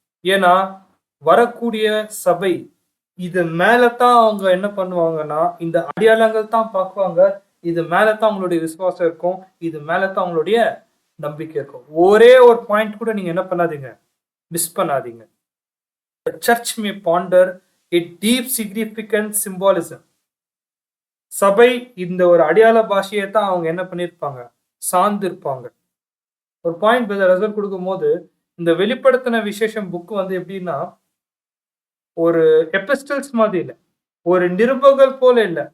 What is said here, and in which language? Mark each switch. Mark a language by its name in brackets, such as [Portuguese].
[Tamil] ஏன்னா வரக்கூடிய சபை இது மேலதான் அவங்க என்ன பண்ணுவாங்கன்னா, இந்த அடையாளங்கள் தான் பார்க்குவாங்க, இது மேலதான் அவங்களுடைய விசுவாசம் இருக்கும், இது மேலதான் அவங்களுடைய நம்பிக்கை இருக்கும். ஒரே ஒரு பாயிண்ட் கூட நீங்க என்ன பண்ணாதீங்க, மிஸ் பண்ணாதீங்க. [English] The church may ponder a deep significant symbolism. [Tamil] சபை இந்த ஒரு அடையாள பாஷையை தான் அவங்க என்ன பண்ணிருப்பாங்க, சார்ந்து இருப்பாங்க. ஒரு பாயிண்ட் ரிசல்ட் கொடுக்கும் போது, இந்த வெளிப்படுத்தின விசேஷம் புக் எப்படின்னா ஒரு எபிஸ்டல்ஸ் மாதிரி இல்லை, ஒரு நிருபங்கள் போல இல்லை.